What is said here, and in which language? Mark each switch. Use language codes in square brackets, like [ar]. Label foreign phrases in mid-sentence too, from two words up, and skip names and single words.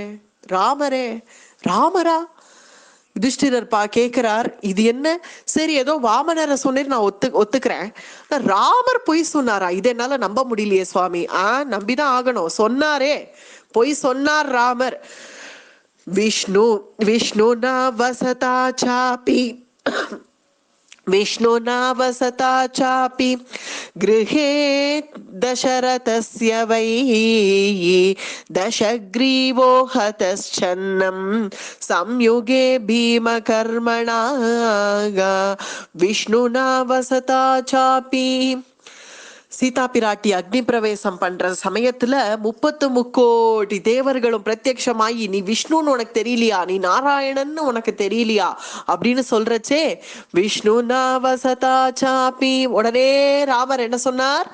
[ta] ராமரே, ராமரா? யுதிஷ்டிரர் கேக்குறார், இது என்ன? சரி, ஏதோ வாமனரை சொன்னேன், நான் ஒத்துக்கிறேன். ராமர் பொய் சொன்னாரா? இது என்னால நம்ப முடியலையே சுவாமி. நம்பிதான் ஆகணும். சொன்னாரே, பொய் சொன்னார் ராமர். [sa] विष्णुना वसता चापि गृहे दशरथस्य वै दशग्रीवो हतश्चन्नं संयुगे भीमकर्मणा विष्णुना वसता चापि. [ta] சீதா பிராட்டி அக்னி பிரவேசம் பண்ற சமயத்துல 33 தேவர்களும் பிரத்யட்சமாயி, நீ விஷ்ணுன்னு உனக்கு தெரியலையா, நீ நாராயணன்னு உனக்கு தெரியலையா அப்படின்னு சொல்றச்சே, [sa] विष्णु वसता चापि. [ta] உடனே ராமர் என்ன சொன்னார்?